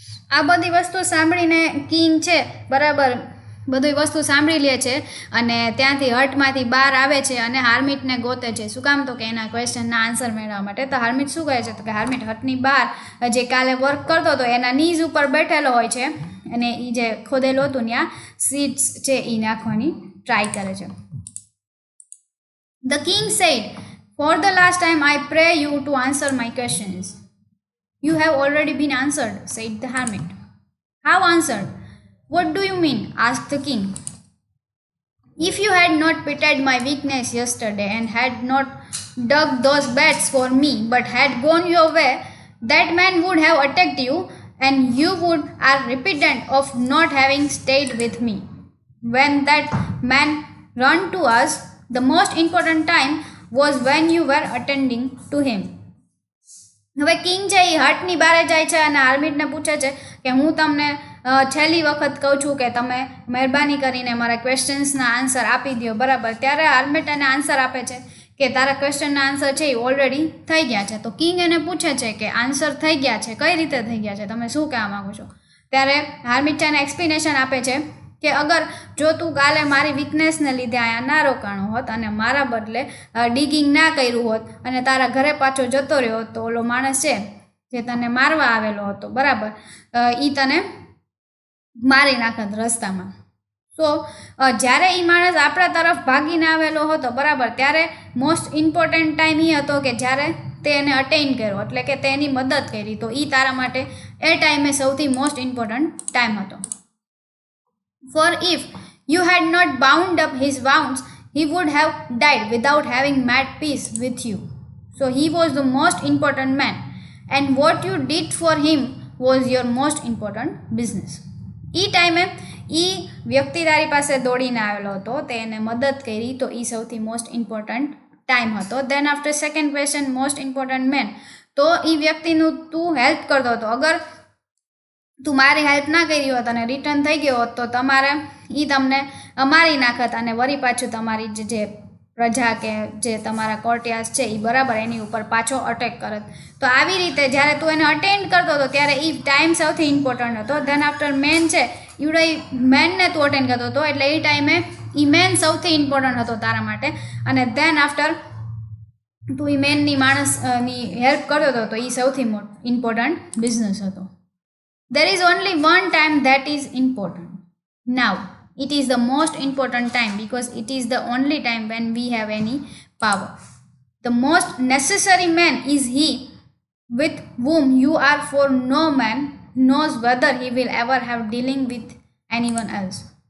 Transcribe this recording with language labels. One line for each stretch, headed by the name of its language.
Gujarati: આ બધી વસ્તુ સાંભળીને કિંગ છે બરાબર બધી વસ્તુ સાંભળી લે છે અને ત્યાંથી હટમાંથી બહાર આવે છે અને હાર્મિટને ગોતે છે. શું કામ? તો કે એના ક્વેશ્ચનના આન્સર મેળવવા માટે. તો હાર્મિટ શું કહે છે? તો કે હાર્મિટ હટની બહાર જે કાલે વર્ક કરતો હતો એના નીઝ ઉપર બેઠેલો હોય છે અને એ જે ખોદેલું હતું ત્યાં સીડ્સ છે એ નાખવાની ટ્રાય કરે છે.
English: The king said, "For the last time I pray you to answer my questions." "You have already been answered," said the hermit. "How answered? What do you mean?" asked the king. "If you had not pitied my weakness yesterday and had not dug those beds for me but had gone your way, that man would have attacked you and you are repentant of not having stayed with me. When that man ran to us, the most important time was when you were attending to him."
Gujarati: હવે king છે એ હટની બહાર જાય છે અને હાર્મિટને પૂછે છે કે હું તમને છેલ્લી વખત કહું છું કે તમે મહેરબાની કરીને મારા ક્વેશ્ચન્સના આન્સર આપી દો બરાબર. ત્યારે હાર્મિટ એને આન્સર આપે છે કે તારા ક્વેશ્ચનના આન્સર છે એ ઓલરેડી થઈ ગયા છે. તો કિંગ એને પૂછે છે કે આન્સર થઈ ગયા છે, કઈ રીતે થઈ ગયા છે, તમે શું કહેવા માગો છો? ત્યારે હાર્મિટ એને એક્સપ્લેનેશન આપે છે કે અગર જો તું કાલે મારી વીકનેસને લીધે અહીંયા ના રોકાણો હોત અને મારા બદલે ડિગિંગ ના કર્યું હોત અને તારા ઘરે પાછો જતો રહ્યો હોત તો ઓલો માણસ છે જે તને મારવા આવેલો હતો બરાબર એ તને મારી નાખત રસ્તામાં. સો જ્યારે એ માણસ આપણા તરફ ભાગીને આવેલો હતો બરાબર ત્યારે મોસ્ટ ઇમ્પોર્ટન્ટ ટાઈમ એ હતો કે જ્યારે તે એને અટેઇન કર્યો એટલે કે તેની મદદ કરી. તો એ તારા માટે એ ટાઈમે સૌથી મોસ્ટ ઇમ્પોર્ટન્ટ ટાઈમ હતો.
English: For if you had not bound up his wounds, he would have died without having made peace with you. So he was the most important man, and what you did for him was your most important business.
Gujarati: એ ટાઈમે એ વ્યક્તિ તારી પાસે દોડીને આવેલો હતો, તેને મદદ કરી, તો એ સૌથી મોસ્ટ ઇમ્પોર્ટન્ટ ટાઈમ હતો.
English: then after second question, most important man,
Gujarati: તો એ વ્યક્તિનું તું હેલ્પ કરતો હતો. અગર તું મારી હેલ્પ ના કરી હોત અને રિટર્ન થઈ ગયો હોત તો તમારે એ તમને મારી નાખત અને વળી પાછું તમારી જે પ્રજા કે જે તમારા કોર્ટિયાસ છે એ બરાબર એની ઉપર પાછો અટેક કરત. તો આવી રીતે જ્યારે તું એને અટેન્ડ કરતો હતો ત્યારે એ ટાઈમ સૌથી ઇમ્પોર્ટન્ટ હતો. દેન આફ્ટર મેન છે એવડે મેનને તું અટેન્ડ કરતો હતો એટલે એ ટાઈમે એ મેન સૌથી ઇમ્પોર્ટન્ટ હતો તારા માટે. અને દેન આફ્ટર તું એ મેનની માણસની હેલ્પ કરતો હતો તો એ સૌથી ઇમ્પોર્ટન્ટ બિઝનેસ હતો.
English: There is only one time that is important. Now, it is the most important time because it is the only time when we have any power. The most necessary man is he with whom you are, for no man knows whether he will ever have dealing with anyone else.